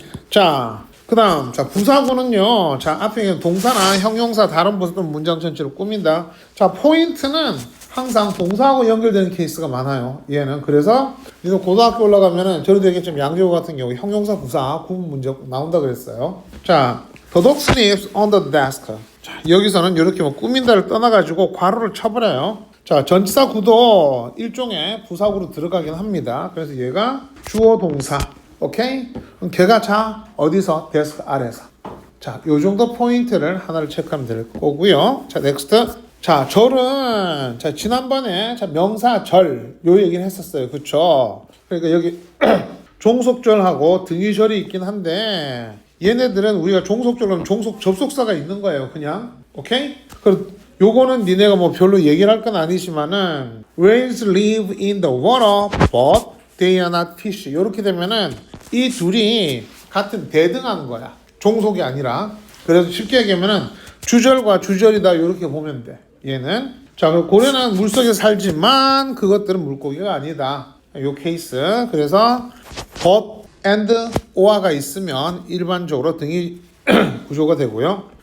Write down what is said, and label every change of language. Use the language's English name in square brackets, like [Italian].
[Korean] 자, 그 다음 자 부사구는요. 자, 앞에 있는 동사나 형용사 다른 부사든 문장 전체를 꾸민다. 자, 포인트는 항상 동사하고 연결되는 케이스가 많아요. 얘는. 그래서 이거 고등학교 올라가면은 저도 얘기했지만 양재호 같은 경우 형용사 부사 구분 문제 나온다 그랬어요. 자, [English] the dog sniffs on the desk. [Korean] 자, 여기서는 이렇게 뭐 꾸민다를 떠나가지고 괄호를 쳐버려요. 자, 전치사 구도 일종의 부사구로 들어가긴 합니다. 그래서 얘가 주어 동사. 오케이? 그럼 걔가 자 어디서? 데스크 아래서. 자, 요 정도 포인트를 하나를 체크하면 될 거고요. 자, 넥스트. 자, 절은 자 지난번에 자 명사 절 요 얘기를 했었어요. 그쵸? 그러니까 여기 종속절하고 등위절이 있긴 한데 얘네들은 우리가 종속절은 종속 접속사가 있는 거예요. 그냥. 오케이? 그리고 요거는 니네가 뭐 별로 얘기를 할 건 아니지만은 [English] whales live in the water but they are not fish. [Korean] 요렇게 되면은 이 둘이 같은 대등한 거야. 종속이 아니라. 그래서 쉽게 얘기하면은 주절과 주절이다 요렇게 보면 돼. 얘는. 자, 고래는 물속에 살지만 그것들은 물고기가 아니다. 요 케이스. 그래서 but and or가 있으면 일반적으로 등이 구조가 되고요.